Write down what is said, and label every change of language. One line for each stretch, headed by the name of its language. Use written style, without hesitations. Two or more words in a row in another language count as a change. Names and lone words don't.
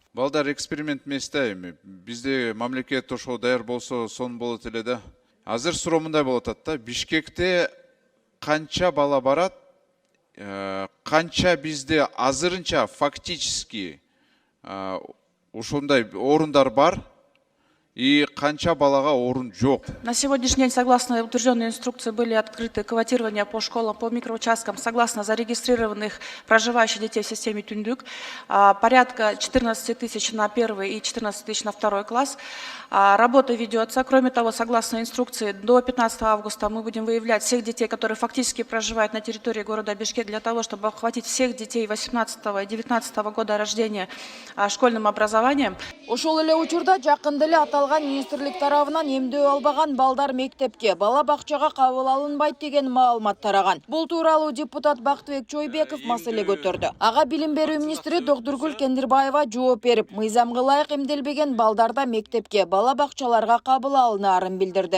Kyrgyz: Балдар эксперимент местайм. Бизде мамлекет ошо даяр болсо сон болот эле да. Азыр суроо мындай болот атат да. Бишкекте канча бала барат? Канча бизде азырынча фактически ошондой орундар бар. и канча балага орун жок.
Russian: На сегодняшний день, согласно утвержденной инструкции, были открыты квотирования по школам, по микроучасткам, согласно зарегистрированных проживающих детей в системе Түндүк. Порядка 14 тысяч на 1 и 14 тысяч на 2 класс. Работа ведется. Кроме того, согласно инструкции, до 15 августа мы будем выявлять всех детей, которые фактически проживают на территории города Бишкек, для того, чтобы охватить всех детей 18 и 19 года рождения школьным образованием.
Kyrgyz: Ошол эле учурда жакында эле аталган министрлик тарабынан эмдөө албаган балдар мектепке, бала бакчага кабыл алынбайт деген маалымат тараган. Бул тууралуу депутат Бактыбек Чойбеков маселе көтөрдү. Ага билим берүү министри Доктургүл Кендирбаева жооп берип, мыйзамга ылайык эмделбеген балдарда мектепке, бала бакчаларга кабыл алынаарын билдирди.